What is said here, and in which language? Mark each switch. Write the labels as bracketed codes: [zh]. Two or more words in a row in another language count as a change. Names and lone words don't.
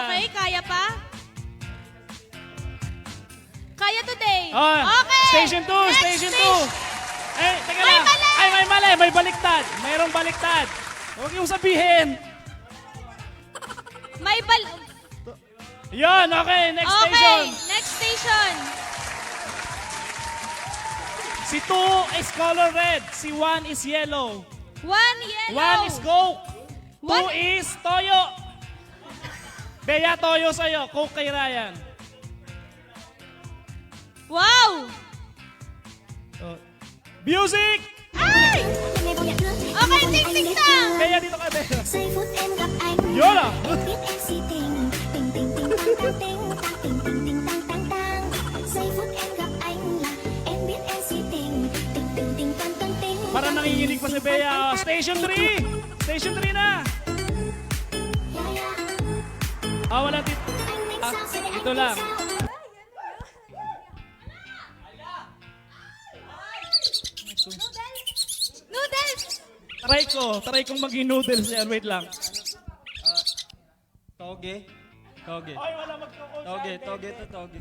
[tl] okay. Kaya pa? Kaya today. Oh, [en] Okay. Station 2, Next Station 2. station. [tl] Eh, teka May lang. mali! Ay, may mali. May baliktad. Mayroong baliktad. Huwag yung sabihin. May bal... Yon, [en] okay. Next Okay, station. next station. Si 2 is color red. Si 1 is yellow. 1 yellow. 1 is Coke. 2 What? [tl] is Toyo. Bea, Toyo sa'yo. Coke kay Ryan. Wow! [en] Oh. Music! [tl] Ay! Okay, ting-ting tang! Bea, dito ka, Bea. [vi] Giây phút em gặp anh Yola! Em biết em si tình Tình tình tình tăng tăng tình Tình tình tình tăng tăng tăng Giây phút em gặp anh là Em biết em si tình Tình tình tình tăng tăng tình [tl] Para nanginginig pa si Bea. [en] Station 3! Station 3 na! Yeah, yeah. [tl] Ah, wala dito. [vi] Anh tính Ah, sao giờ này anh [tl] ito [vi] tính [tl] lang. [vi] sao [en] Noodles! [tl] Try kong maging noodles yan. Wait lang. Toge. Toge. Ay, wala magkukul. Toge, toge to toge.